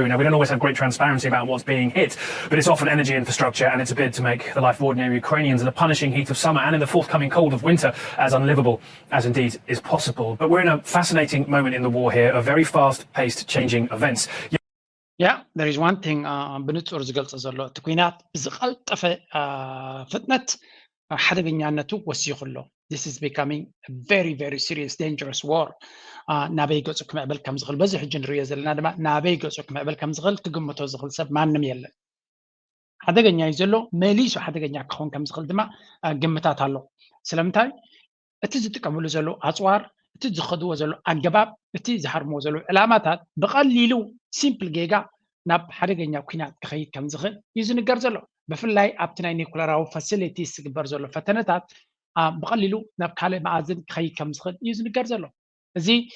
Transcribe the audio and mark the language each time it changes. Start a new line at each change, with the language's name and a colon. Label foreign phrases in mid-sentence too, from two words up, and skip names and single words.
English: Now, we don't always have great transparency about what's being hit, but it's often energy infrastructure, and it's a bid to make the life of ordinary Ukrainians in the punishing heat of summer and in the forthcoming cold of winter as unlivable as indeed is possible. But we're in a fascinating moment in the war here of very fast-paced changing events. Yeah, there is one thing
Tigrinya: ብንጹር ዝገልጽ ዘሎ እቲ ኩናት ብዝቐልጠፈ ፍጥነት ሓደገኛነቱ ወሲኹ ኣሎ
English: This is becoming a very, very serious, dangerous war.
Tigrinya: ናበይ ገጹ ክምዕብል ከም ዝኽእል በዚ ሕጂ ንሪኦ ዘለና ድማ ናበይ ገጹ ክምዕብል ከም ዝኽእል ክግምቶ ዝኽእል ሰብ ማንም የለን ሓደገኛ እዩ ዘሎ መሊሱ ሓደገኛ ክኸውን ከም ዝኽእል ድማ ግምታት ኣሎ ስለምንታይ እቲ ዝጥቀምሉ ዘሎ ኣፅዋር እቲ ዝኸድዎ ዘሎ ኣገባብ እቲ ዝሃርምዎ ዘሎ ዕላማታት ብቐሊሉ ሲምፕል ጌጋ ናብ ሓደገኛ ኩናት ክኸይድ ከም ዝኽእል እዩ ዝንገር ዘሎ ብፍላይ ኣብቲ ናይ ኒኩለራዊ ፋሲሊቲስ ዝግበር ዘሎ ፈተነታት ብቐሊሉ ናብ ካልእ መኣዝን ክኸይድ ከም ዝኽእል እዩ ዝንገር ዘሎ እዚ